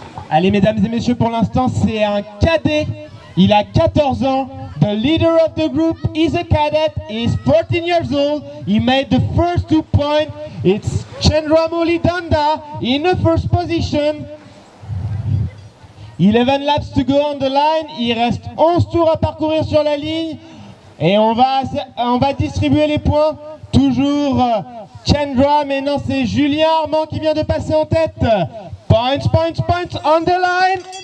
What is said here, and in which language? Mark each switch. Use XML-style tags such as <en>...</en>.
<fr>Allez mesdames et messieurs, pour l'instant c'est un cadet, il a 14 ans.</fr> <en>The leader of the group is a cadet, he is 14 years old. He made the first 2 points. It's Chandramoli Danda in the first position. 11 laps to go on the line,</en> <fr>il reste 11 tours à parcourir sur la ligne. Et on va distribuer les points. Toujours Chandra, mais non c'est Julien Armand qui vient de passer en tête.</fr> <en>Points on the line.</en>